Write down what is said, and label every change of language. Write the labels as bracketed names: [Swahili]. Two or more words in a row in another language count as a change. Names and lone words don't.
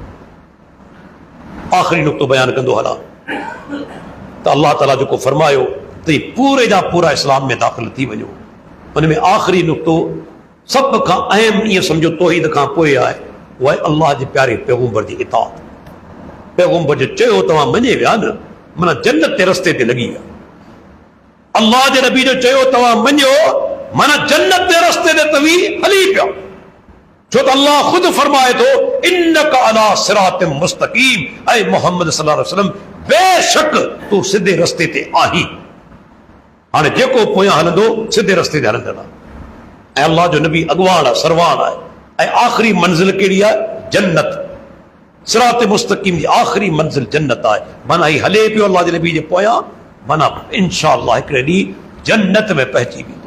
[Sindhi] आख़िरी नुक़्तो बयान कंदो हलां त अल्लाह ताला जेको फरमायो त पूरे जा पूरा इस्लाम में दाख़िल थी वञो, उन में आख़िरी नुक़्तो सभ खां अहम ईअं सम्झो तौहीद खां पोइ आहे, उहा आहे अल्लाह जे प्यारे पैगम्बर जी इताअत। पैगम्बर जो चयो तव्हां मञे विया न, माना जन्नत जे रस्ते ते लॻी विया। अल्लाह जे नबी जो चयो तव्हां मञो, माना जन्नत जे रस्ते ते तव्हीं हली पिया। छो त अल्लाह ख़ुदि फरमाए थो, [Arabic] إنك على صراط مستقيم, [Sindhi] ऐं मोहम्मद [Arabic] صلى الله عليه وسلم [Sindhi] बेशक तूं सिधे रस्ते ते आहीं। हाणे जेको पोयां हलंदो सिधे रस्ते ते हलंदड़ आहे। ऐं अल्लाह जो नबी अॻवान आहे, सरवान आहे। ऐं आख़िरी मंज़िल कहिड़ी आहे? जन्नत। सिरात मुस्तक़ीम जी आख़िरी मंज़िल जन्नत आहे। माना ही हले पियो अल्लाह जे नबी जे पोयां, माना इंशाअल्लाह हिकिड़े ॾींहुं जन्नत में पहुची वेंदो।